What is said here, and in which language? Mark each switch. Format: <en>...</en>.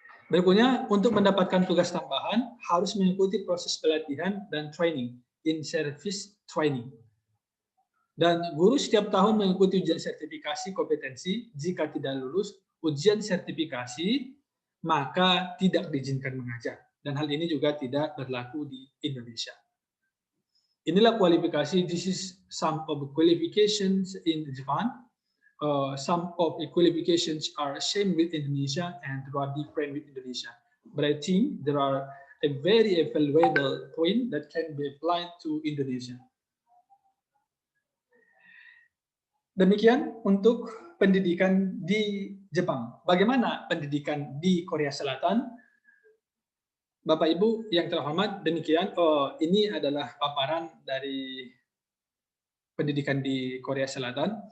<id>Berikutnya, untuk mendapatkan tugas tambahan, harus mengikuti proses pelatihan dan training, in-service training. Dan guru setiap tahun mengikuti ujian sertifikasi kompetensi. Jika tidak lulus ujian sertifikasi, maka tidak diizinkan mengajar. Dan hal ini juga tidak berlaku di Indonesia. Inilah kualifikasi.</id> <en>This is some of the qualifications in Japan. Some of the qualifications are same with Indonesia and there are different with Indonesia. But I think there are a very valuable point that can be applied to Indonesia.</en> <id>Demikian untuk pendidikan di Jepang. Bagaimana pendidikan di Korea Selatan? Bapak Ibu yang terhormat, demikian. Ini adalah paparan dari pendidikan di Korea Selatan.</id>